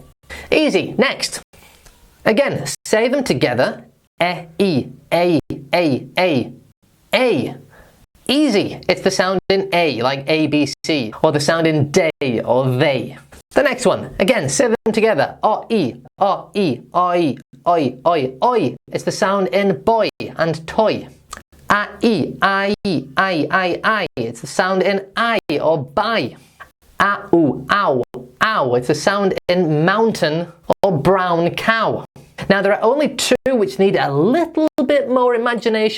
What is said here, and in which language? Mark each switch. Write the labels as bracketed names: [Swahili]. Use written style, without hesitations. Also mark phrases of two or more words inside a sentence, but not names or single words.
[English] Easy. Next. Again, say them together. E, a, a. A. Easy. It's the sound in A, like ABC, or the sound in day or they. The next one. Again, say them together. O-E, o-E, o-E, oi, oi, oi. It's the sound in boy and toy. A-E, I-E, I. It's the sound in I or buy. A-oo, ow, ow. It's the sound in mountain or brown cow. Now there are only two which need a little bit more imagination.